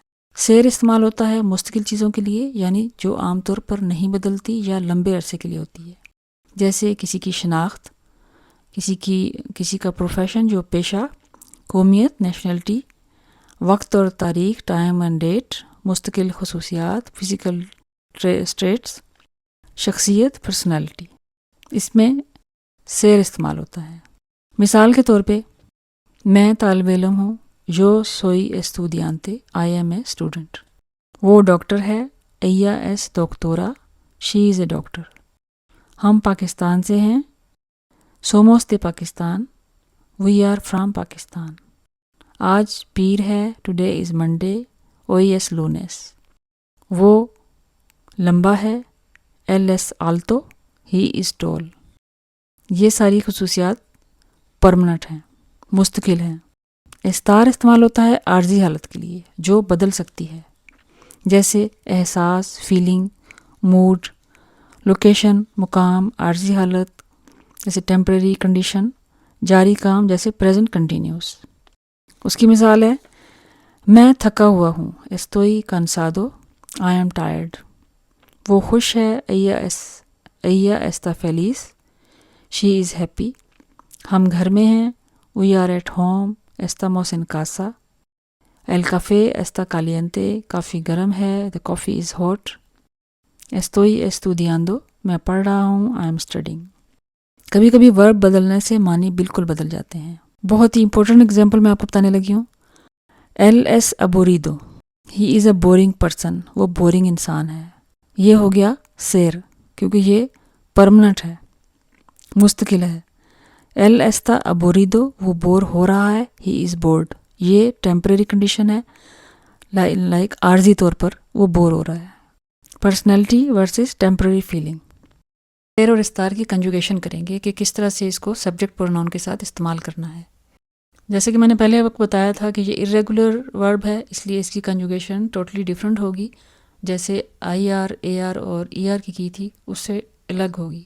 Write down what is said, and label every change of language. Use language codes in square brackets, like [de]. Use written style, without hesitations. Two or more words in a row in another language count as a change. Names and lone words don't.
[ur] سیر استعمال ہوتا ہے مستقل چیزوں کے لیے، یعنی جو عام طور پر نہیں بدلتی یا لمبے عرصے کے لیے ہوتی ہے، جیسے کسی کی شناخت، کسی کا پروفیشن جو پیشہ، قومیت نیشنلٹی، وقت اور تاریخ [en] time and date, [ur] مستقل خصوصیات [en] physical traits, [ur] شخصیت پرسنالٹی، اس میں سیر استعمال ہوتا ہے۔ مثال کے طور پہ میں طالب علم ہوں، [es] yo soy estudiante، [en] I am a student۔ [ur] وہ ڈاکٹر ہے، [es] ella es doctora، [en] she is a doctor۔ [ur] ہم پاکستان سے ہیں، [es] somos de پاکستان، [en] we are from پاکستان۔ [ur] آج پیر ہے، [en] today is Monday، [es] hoy es lunes۔ [ur] وہ لمبا ہے، [es] él es alto، [en] he is tall۔ [ur] یہ ساری خصوصیات پرمنٹ ہیں، مستقل ہیں۔ اسٹار استعمال ہوتا ہے عارضی حالت کے لیے جو بدل سکتی ہے، جیسے احساس، [en] feeling, mood, location, [ur] مقام، عارضی حالت جیسے [en] temporary condition, [ur] جاری کام جیسے [en] present continuous. [ur] اس کی مثال ہے میں تھکا ہوا ہوں، [es] estoy cansado، [en] I am tired۔ [ur] وہ خوش ہے، [es] ella está feliz، [en] she is happy۔ [ur] ہم گھر میں ہیں، [en] we are at home، [es] estamos en casa۔ el café está caliente، [ur] کافی گرم ہے، [en] the coffee is hot۔ [es] estoy estudiando، [ur] میں پڑھ رہا ہوں، [en] I am studying۔ [ur] کبھی کبھی ورب بدلنے سے معنی بالکل بدل جاتے ہیں۔ بہت ہی [en] important example [ur] میں آپ کو بتانے لگی ہوں۔ [es] él es aburrido، [en] he is a boring person، [ur] وہ بورنگ انسان ہے۔ یہ ہو گیا سیر، کیونکہ یہ پرمنٹ ہے، مستقل ہے۔ [es] él está aburrido، [ur] وہ بور ہو رہا ہے، [en] he is bored۔ [ur] یہ [en] temporary condition [ur] ہے، لائک عارضی طور پر وہ بور ہو رہا ہے۔ [en] personality versus temporary feeling. [ur] سیر اور اسٹار کی کنجوگیشن کریں گے کہ کس طرح سے اس کو [en] subject pronoun [ur] کے ساتھ استعمال کرنا ہے۔ جیسے کہ میں نے پہلے وقت بتایا تھا کہ یہ [en] irregular verb [ur] ہے، اس لیے اس کی کنجوگیشن [en] totally different [ur] ہوگی، جیسے آئی آر، اے آر اور ای آر کی تھی اس سے الگ ہوگی۔